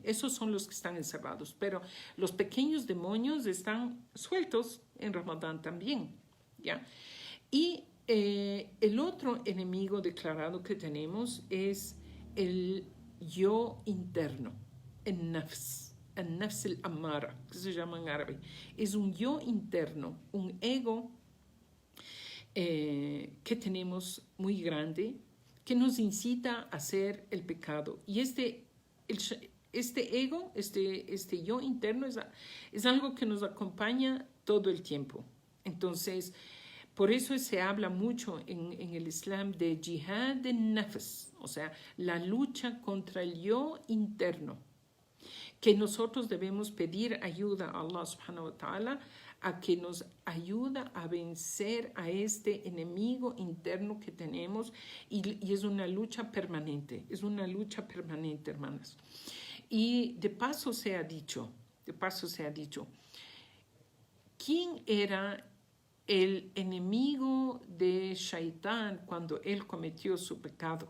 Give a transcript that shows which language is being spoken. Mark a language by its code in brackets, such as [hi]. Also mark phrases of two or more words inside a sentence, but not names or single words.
[es] Esos son los que están encerrados, pero los pequeños demonios están sueltos en Ramadán también, ¿ya? Y el otro enemigo declarado que tenemos es el yo interno, el [ar] نفس الأمارة, [es] que se llama en árabe. Es un yo interno, un ego que tenemos muy grande, que nos incita a hacer el pecado. Y este ego, este yo interno es algo que nos acompaña todo el tiempo. Entonces, por eso se habla mucho en el Islam de jihad de nafs, o sea, la lucha contra el yo interno, que nosotros debemos pedir ayuda a [ar] الله سبحانه وتعالى [es] a que nos ayuda a vencer a este enemigo interno que tenemos y es una lucha permanente, hermanas. Y de paso se ha dicho, ¿quién era el enemigo de Shaitán cuando él cometió su pecado?